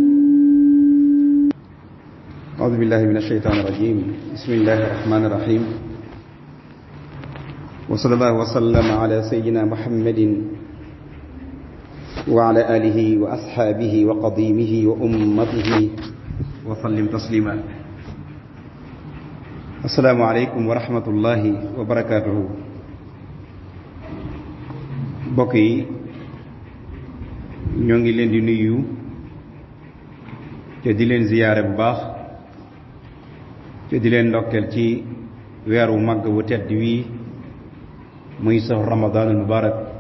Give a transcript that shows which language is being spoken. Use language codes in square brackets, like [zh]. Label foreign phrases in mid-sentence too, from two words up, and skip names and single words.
[ar] أعوذ بالله من الشيطان الرجيم بسم الله الرحمن الرحيم وصلى الله وسلم على سيدنا محمد وعلى آله وأصحابه وقديمه وأمته وسلم تسليما السلام عليكم ورحمة الله وبركاته [wo] mbokk yi ñoo ngi leen di nuyu te di leen ziyaare bu baax te di leen ndokkeel ci weeru màgg wu tedd wi muy sax [ar] رمضان المبارك